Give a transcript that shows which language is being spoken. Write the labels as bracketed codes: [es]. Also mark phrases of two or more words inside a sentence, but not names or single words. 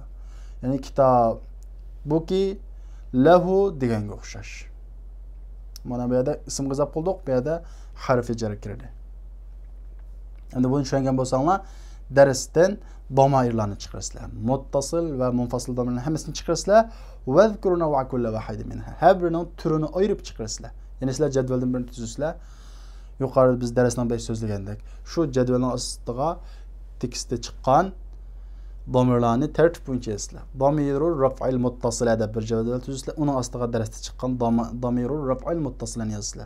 [uz] Ya'ni kitob, buki, lahu deganga o'xshash. Mana bu yerda ismga izof qildik, bu yerda harfi jar kirdi. Endi buni tushungan bo'lsanglar, darsdan damairlarni chiqarasizlar. [ar] Muttasil va munfasil [uz] damirlarning hammasini chiqarasizlar. [ar] Va zkuruna va kullu wahid minha. [uz] Har birining turini ayirib chiqarasizlar. Ya'ni sizlar jadvaldan birini tuzasizlar. Yuqorida biz darsdan besh so'zlagandek, shu jadvalning ostiga tekstda chiqqan damirlarni tartib bo'yicha yozasizlar. [ar] Damirur raf'il muttasil [uz] deb bir jadval tuzasizlar. Uning ostiga darsda chiqqan [ar] damirur raf'il muttasilni [uz] yozasizlar.